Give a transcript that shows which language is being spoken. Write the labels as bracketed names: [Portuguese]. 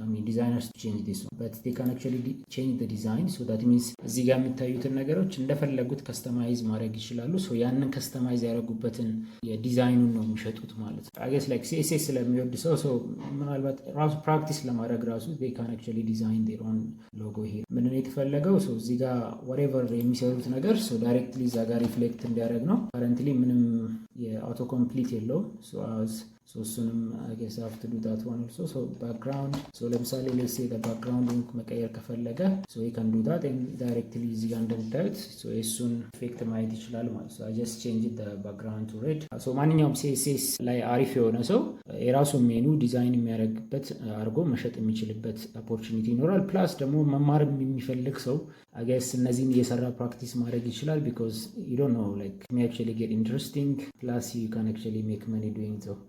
[English] designers to change this one but they can actually change the design that means [Amharic] እዚህ ጋር የሚታዩትን ነገሮች እንደፈለጉት ከስተማይዝ ማድረግ ይችላሉ ያንን ከስተማይዝ ያደረጉበትን የዲዛይኑን ነው የሚሸጡት ማለት I guess like CSS ስለሚወድ ሰው ምናልባት ራሱ ፕራክቲስ ለማድረግ ራሱ [English] they can actually design their own logo here [Amharic] ምን ነው የተፈለገው እዚህ ጋር whatever የሚሰሩት ነገር directly እዛ ጋር ሪፍሌክት እንዲያደርግ ነው currently ምንም የአውቶ ኮምፕሊት የለውም I was [English] So እሱንም I guess I have to do that one also. So background, so ለምሳሌ let's say the background መቀየር ከፈለገ so you can do that and directly [Amharic] እዚህ ጋር እንደምታዩት [English] so [Amharic] እሱን ኢፌክት ማየት ይችላል ማለት ነው። [English] So I just changed the background to red. [Amharic] So ማንኛውም CSS ላይ አሪፍ የሆነ ሰው የራሱን ሜኑ ዲዛይን የሚያደርግበት አድርጎ መሸጥ የሚችልበት ኦፖርቹኒቲ ይኖራል። ፕላስ ደግሞ መማር የሚፈልግ ሰው I guess እነዚህን እየሰራ ፕራክቲስ ማድረግ ይችላል [English] because you don't know like it may actually get interesting plus you can actually make money doing so.